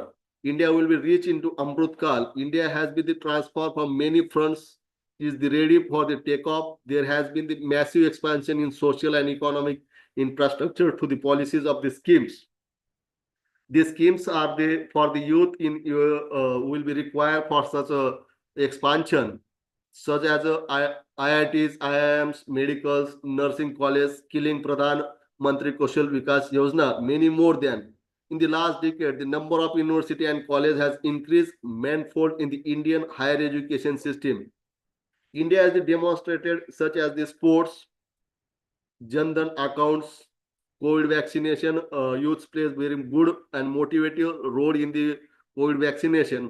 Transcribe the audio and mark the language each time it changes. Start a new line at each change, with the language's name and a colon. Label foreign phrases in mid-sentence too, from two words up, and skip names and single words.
English: India will be reach into Amrutkal. India has been the transformed from many fronts, is the ready for the takeoff. There has been the massive expansion in social and economic infrastructure to the policies of the schemes. These schemes are the for the youth in will be required for such a expansion, such as IITs, IIMs, medicals, nursing college, skilling Pradhan Mantri Kaushal Vikas Yojana, many more than. In the last decade, the number of university and college has increased manifold in the Indian higher education system. India has demonstrated such as the sports, Jan-Dhan accounts, COVID vaccination, youth plays very good and motivative role in the COVID vaccination.